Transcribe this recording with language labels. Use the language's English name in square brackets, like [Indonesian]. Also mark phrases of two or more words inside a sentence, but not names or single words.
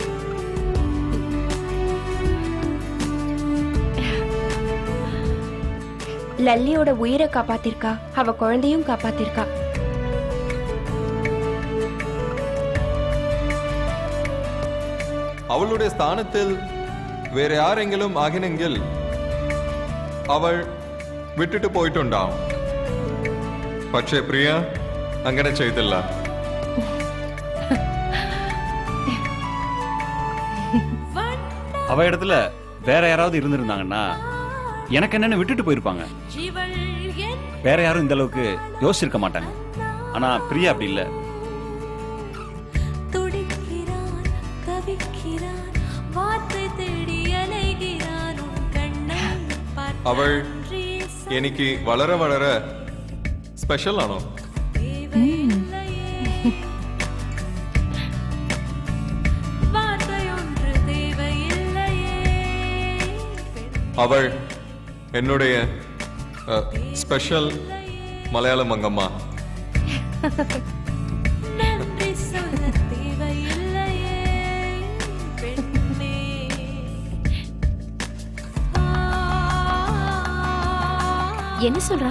[Tamil] லல்லியோட உயிரை காப்பாத்திருக்கா, அவ குழந்தையும் காப்பாத்திருக்கா. [Malayalam] അവളുടെ സ്ഥാനത്തിൽ വേറെ യാരെങ്കിലും ആകിനെങ്കിൽ അവൾ വിട്ടിട്ട് പോയിട്ടുണ്ടാവും. പക്ഷേ പ്രിയ അങ്ങനെ ചെയ്തില്ല. [Tamil] அவ இடத்துல வேற யாராவது இருந்திருந்தாங்கன்னா எனக்கு என்னன்னு விட்டுட்டு போயிருப்பாங்க. வேற யாரும் இந்த அளவுக்கு யோசிச்சிருக்க மாட்டாங்க. ஆனா பிரியா அப்படி இல்ல. [Malayalam] അവൾ എനിക്ക് വളരെ വളരെ സ്പെഷ്യൽ ആണോ? [Tamil] അവൾ என்னுடைய ஸ்பெஷல் மலையாள மங்கம்மா. என்ன சொல்றா?